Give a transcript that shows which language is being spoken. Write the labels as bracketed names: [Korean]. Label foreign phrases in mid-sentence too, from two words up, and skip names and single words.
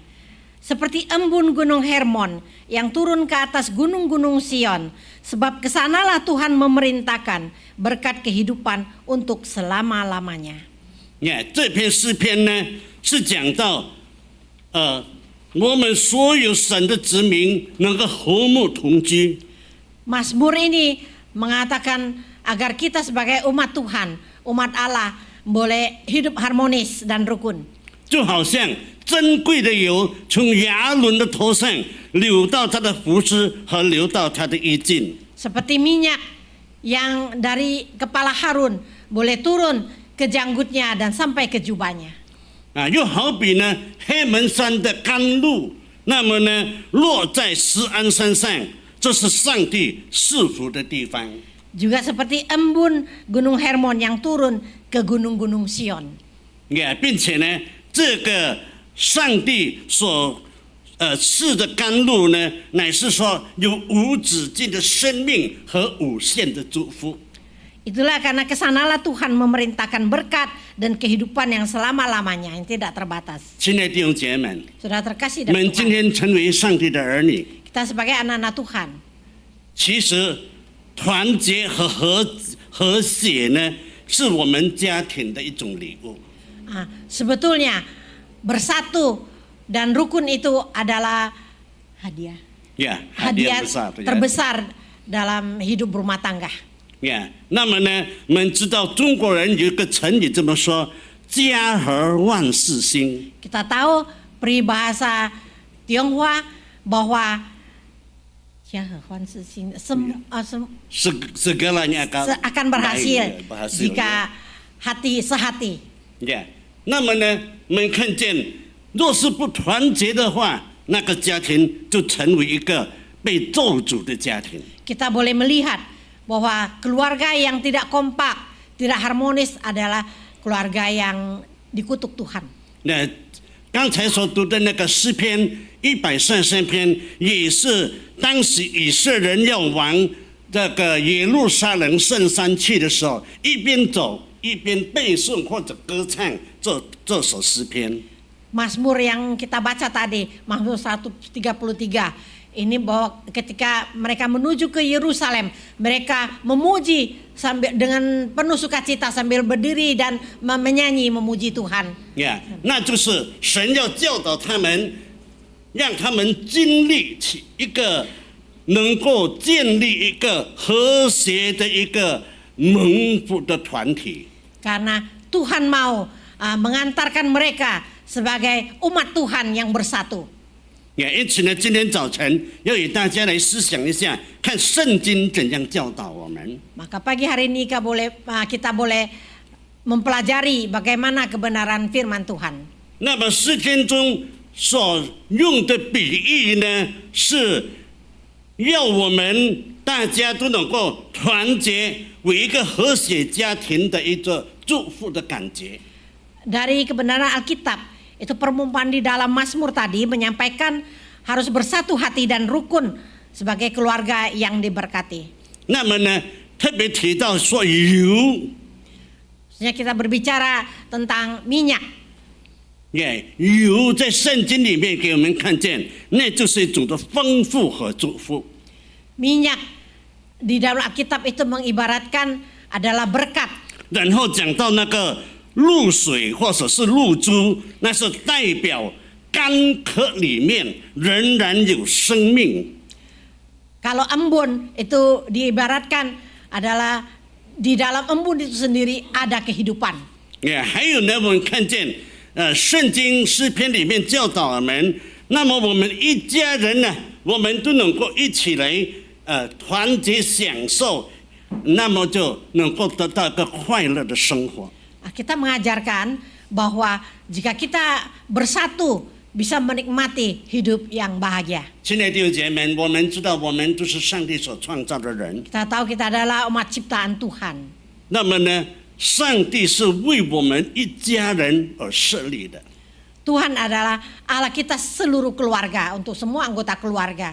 [Indonesian] Seperti embun gunung Hermon yang turun ke atas gunung-gunung Sion, sebab kesanalah Tuhan memerintahkan berkat kehidupan untuk selama-lamanya. [Chinese] 这篇诗篇呢，是讲到我们所有神的子民能够和睦同居。 [Indonesian] Mazmur ini mengatakan agar kita sebagai umat Tuhan, umat Allah boleh hidup harmonis dan rukun. [Chinese] 就好像珍贵的油从亚伦的头上流到他的胡子和流到他的衣襟。 [Indonesian] Seperti minyak yang dari kepala Harun boleh turun ke janggutnya dan sampai ke jubahnya. [Chinese] 又好比呢黑门山的甘露，那么呢落在锡安山上，这是上帝赐福的地方。 [Indonesian] Juga seperti embun gunung Hermon yang turun ke gunung-gunung Sion. [Chinese] 并且呢，这个上帝所赐的甘露呢，乃是说有无止境的生命和无限的祝福。 [Indonesian] Itulah karena kesanalah Tuhan memerintahkan berkat dan kehidupan yang selama-lamanya yang tidak terbatas. [Chinese] 亲爱的弟兄姐妹们， [Indonesian] Saudara terkasih [Chinese] 我 [Indonesian] dalam [Chinese] 们今 [Indonesian] Tuhan, [Chinese] 天成为上帝的儿女， [Indonesian] kita sebagai anak-anak Tuhan, [Chinese] 其实团结和和谐呢，是我们家庭的一种礼物。 [Indonesian] sebetulnya bersatu dan rukun itu adalah hadiah hadiah besar， terbesar dalam hidup rumah tangga. [Chinese] 那么呢，我们知道中国人有一个成语这么说：“家和万事兴。” [Indonesian] Kita tahu peribahasa Tionghoa bahwa segalanya akan berhasil jika hati sehati. [Chinese] 那么呢，我们看见，若是不团结的话，那个家庭就成为一个被咒诅的家庭。 [Indonesian] Kita boleh melihat bahwa keluarga yang tidak kompak, tidak harmonis adalah keluarga yang dikutuk Tuhan. [Chinese] 那刚才所读的那个诗篇133篇，也是当时以色列人要往这个耶路撒冷圣山去的时候，一边走一边背诵或者歌唱这首诗篇。 [Indonesian] Mazmur yang kita baca tadi, Mazmur 133, ini bahwa ketika mereka menuju ke Yerusalem, mereka memuji sambil dengan penuh sukacita sambil berdiri dan menyanyi memuji Tuhan. [Chinese] 那就是神要教导他们，让他们经历起一个能够建立一个和谐的一个蒙福的团体。 [Indonesian] Karena Tuhan mau mengantarkan mereka sebagai umat Tuhan yang bersatu. [Chinese] 因此呢，今天早晨要与大家来思想一下，看圣经怎样教导我们。 [Indonesian] Maka pagi hari ini kita boleh mempelajari bagaimana kebenaran firman Tuhan. [Chinese] 那么诗篇中所用的比喻呢，是要我们大家都能够团结，为一个和谐家庭的一个祝福的感觉。 [Indonesian] Dari kebenaran Alkitab, itu permumpaan di dalam Mazmur tadi menyampaikan harus bersatu hati dan rukun sebagai keluarga yang diberkati. [Chinese] 那么呢，特别提到说油， [Indonesian] Maksudnya kita berbicara tentang minyak. [Chinese] 油在圣经里面给我们看见，那就是一种的丰富和祝福。 [Indonesian] Minyak di dalam Alkitab itu mengibaratkan adalah berkat. [Chinese] 然后讲到那个露水或者是露珠，那是代表干渴里面仍然有生命。 [Indonesian] Kalau embun itu diibaratkan adalah di dalam embun itu sendiri ada kehidupan. [Chinese] 还有呢，我们看见圣经诗篇里面教导我们，那么我们一家人呢，我们都能够一起来团结享受，那么就能够得到一个快乐的生活。 [Indonesian] Kita mengajarkan bahwa jika kita bersatu bisa menikmati hidup yang bahagia. [Chinese] 亲爱的弟兄姐妹们，我们知道我们都是上帝所创造的人， [Indonesian] Kita tahu kita adalah umat ciptaan Tuhan. [Chinese] 那么呢，上帝是为我们一家人而设立的。 [Indonesian] Tuhan adalah Allah kita seluruh keluarga, untuk semua anggota keluarga.